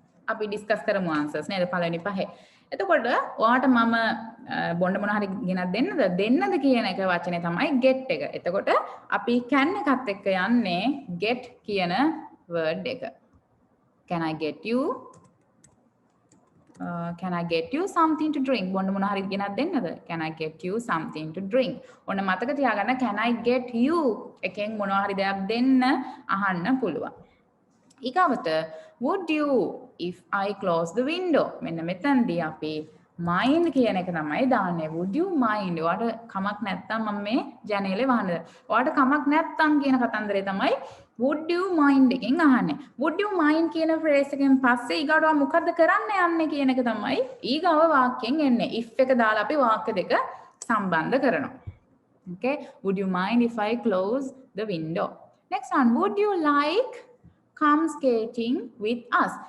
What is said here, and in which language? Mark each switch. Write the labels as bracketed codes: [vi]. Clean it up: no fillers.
[si] අපි discuss කරමු answers නේද පළවෙනි පහේ. එතකොට ඔයාට මම බොන්න මොන හරි ගෙනත් දෙන්නද කියන එක වචනේ තමයි get එක. එතකොට අපි can එකත් එක්ක යන්නේ get කියන word එක. [en] Can I get you? Can I get you something to drink? [si] බොන්න මොන හරි ගෙනත් දෙන්නද? [en] Can I get you something to drink? [si] ඔන්න මතක තියාගන්න [en] can I get you [si] එකෙන් මොනවා හරි දෙයක් දෙන්න අහන්න පුළුවන්. [en] ඊගවට would you if I close the window? [si] මෙන්න මෙතනදී අපි mind කියන එක තමයි දාන්නේ. [en] Would you mind? [si] ඔයාට කමක් නැත්තම් මම මේ ජනේලේ වහන්නද? ඔයාට කමක් නැත්තම් කියන කතන්දරේ තමයි [en] would you mind එකෙන් අහන්නේ. would you mind [si] කියන phrase එකෙන් පස්සේ ඊගාට මොකද්ද කරන්න යන්නේ කියන එක තමයි ඊගාව වාක්‍යයෙන් එන්නේ. if එක දාලා අපි වාක්‍ය දෙක සම්බන්ධ කරනවා. [en] okay, would you mind if I close the window? next one, would you like come skating with us?